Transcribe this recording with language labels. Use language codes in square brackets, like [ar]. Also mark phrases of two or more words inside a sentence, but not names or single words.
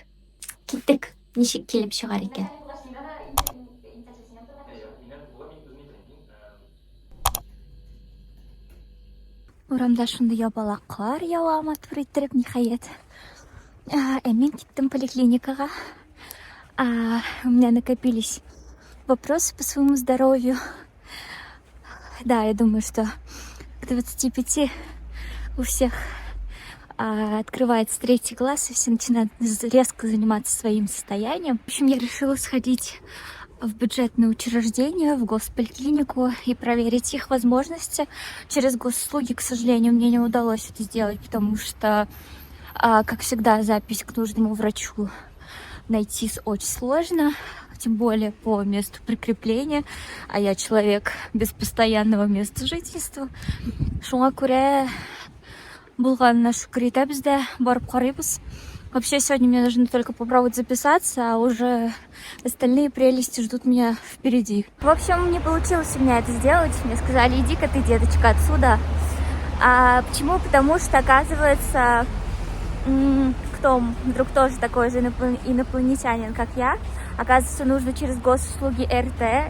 [tt] Киттек, ничек килеп чыгар икән. Урамда шундый ябалак кар ява матур иттереп, ниһаять. Мин киттем поликлиникага. [ru] У меня накопились вопросы по своему здоровью. Да, я думаю, что к 25 у всех открывается третий глаз, и все начинают резко заниматься своим состоянием. В общем, я решила сходить в бюджетное учреждение, в госполиклинику и проверить их возможности. Через госуслуги, к сожалению, мне не удалось это сделать, потому что, как всегда, запись к нужному врачу найти очень сложно, тем более по месту прикрепления, а я человек без постоянного места жительства. [tt] Шуңа күрә булганына шүкер итәбез дә, барып карыйбыз. [ru] Вообще, сегодня мне нужно только попробовать записаться, а уже остальные прелести ждут меня впереди. В общем, не получилось у меня это сделать. Мне сказали, иди-ка ты, деточка, отсюда. Почему? Потому что, оказывается, кто вдруг тоже такой же инопланетянин, как я, оказывается, нужно через госуслуги РТ.